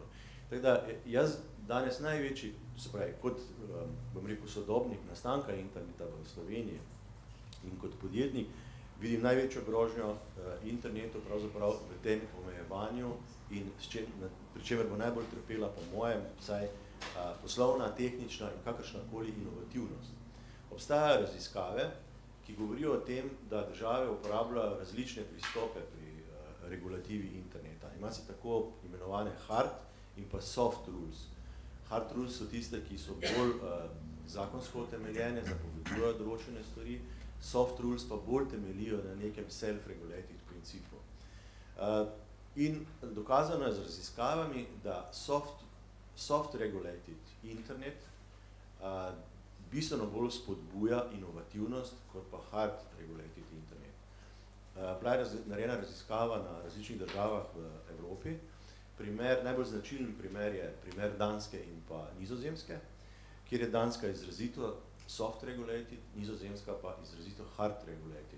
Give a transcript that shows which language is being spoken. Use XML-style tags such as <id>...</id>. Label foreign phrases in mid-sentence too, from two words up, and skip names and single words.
<sl>Tako da jaz danes največji, se pravi, kot bom rekel sodobnik nastanka interneta v Sloveniji in kot podjetnik, vidim največjo grožnjo internetu pravzaprav v tem omejevanju in pri čemer bo najbolj trpela po mojem, vsaj poslovna, tehnična in kakršnakoli inovativnost. Obstajajo raziskave, ki govorijo o tem, da države uporabljajo različne pristope pri regulativi interneta. Ima se tako imenovane hard in pa</sl> <en>soft rules. Hard rules</en> <sl>so tiste, ki so bolj zakonsko utemeljene, zapovedujejo določene stvari,</sl> <en>soft rules</en> <sl>pa bolj temeljijo na nekem self-regulated principu. In dokazano je z raziskavami, da soft-regulated internet bistveno bolj spodbuja inovativnost kot pa hard-regulated internet. Bila je narejena raziskava na različnih državah v Evropi. Najbolj značilen primer je primer Danske in pa Nizozemske, kjer je Danska izrazito soft-regulated, Nizozemska pa izrazito hard-regulated.</sl>